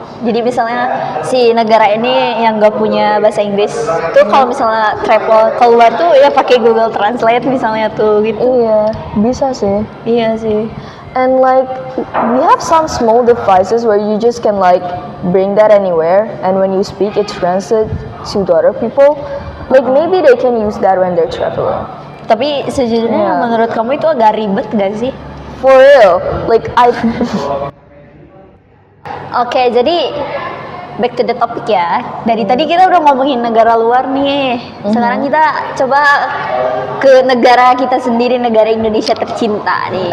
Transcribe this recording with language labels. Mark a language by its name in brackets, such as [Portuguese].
[Indonesian] Jadi misalnya si negara ini yang gak punya bahasa Inggris tuh kalau misalnya travel keluar tuh ya pakai Google Translate misalnya tuh gitu. Iya, bisa sih. Iya sih. [English] And like we have some small devices where you just can like bring that anywhere, and when you speak it translates to other people. Like maybe they can use that when they're traveling. [Indonesian] Tapi sejujurnya menurut kamu itu agak ribet gak sih? [English] For real, like I. [Indonesian] Oke, jadi [English] back to the topic [Indonesian] ya. Dari tadi kita udah ngomongin negara luar nih. Sekarang kita coba ke negara kita sendiri, negara Indonesia tercinta nih.